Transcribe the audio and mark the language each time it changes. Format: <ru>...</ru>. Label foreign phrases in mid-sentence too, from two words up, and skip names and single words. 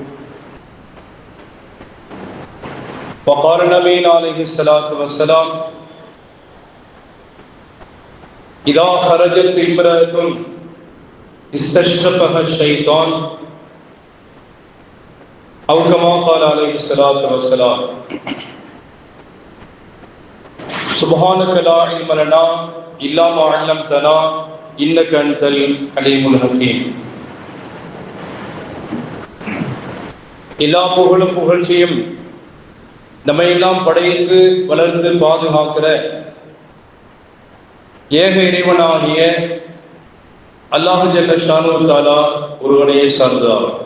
<ar>وقال نبينا عليه الصلاة والسلام: إذا خرجت امرأة استشرفها الشيطان، أو كما قال عليه الصلاة والسلام. سبحانك لا علم لنا إلا ما علمتنا إنك أنت العليم الحكيم.</ar> <ta>எல்லா புகழும் புகழ்ச்சியும் நம்மை எல்லாம் படைத்து வளர்ந்து பாதுகாக்கிற ஏக இறைவனாகிய அல்லாஹ்</ta> <ar>جل شأنه تعالى</ar> <ta>ஒருவனையே சார்ந்ததார்.</ta>